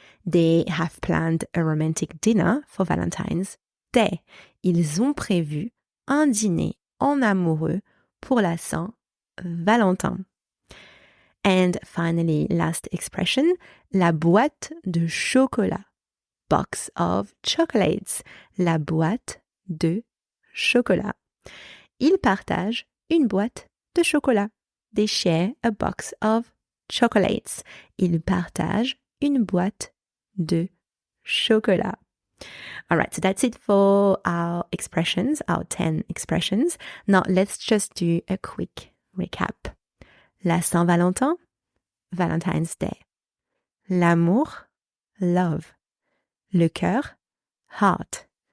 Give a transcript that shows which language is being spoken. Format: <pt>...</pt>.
<en>They have planned a romantic dinner for Valentine's Day.</en> <fr>Ils ont prévu un dîner en amoureux pour la Saint-Valentin.</fr> <en>And finally, last expression,</en> <fr>la boîte de chocolat.</fr> <en>Box of chocolates.</en> <fr>La boîte de chocolat. Ils partagent une boîte de chocolat.</fr> <en>They share a box of chocolates.</en> <fr>Ils partagent une boîte de chocolat.</fr> <en>All right, so that's it for our expressions, our 10 expressions. Now let's just do a quick recap. La Saint-Valentin, Valentine's Day.</en> <fr>L'amour, love. Le cœur, heart.</fr>